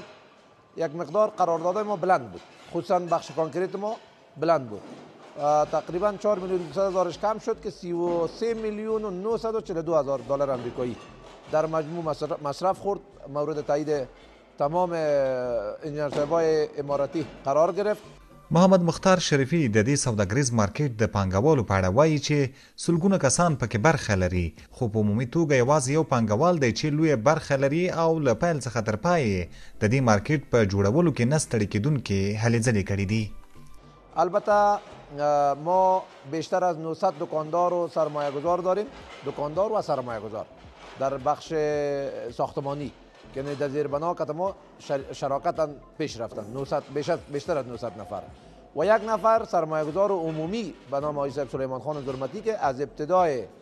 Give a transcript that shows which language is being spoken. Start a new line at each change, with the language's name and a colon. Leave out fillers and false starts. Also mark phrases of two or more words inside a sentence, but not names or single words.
Persian: یک مقدار قراردادهای ما بلند بود، خصوصا بخش کانکریت ما بلند بود. تقریبا 4 میلیون 200 هزارش کم شد که 33 میلیون و 942 هزار دلار آمریکایی در مجموع مصرف خورد. مورد تایید تمام انجینر صاحبای اماراتی قرار گرفت.
Pashto: محمد مختار شریفي د دې سوداګریز مارکیټ د پانګوالو په اړه وایي چې سلګونه کسان پکې برخه لري، خو په عمومي توګه یوازې یو پانګوال دی چې لویه برخه لري او له پیل څخه تر پایه د دې مارکیټ په جوړولو کې نه ستړي کېدونکې هلې ځلې کړي دي.
Persian: البته ما بیشتر از 900 دکاندار و سرمایه گذار داریم، دکاندار و سرمایه گذار در بخش ساختمانی که در زیر بنا که ما شراکت پیش رفتن، بیشتر از 900 نفر و یک نفر سرمایه گذار عمومی به نام آقای صاحب سلیمان خان زرمتی که از ابتدای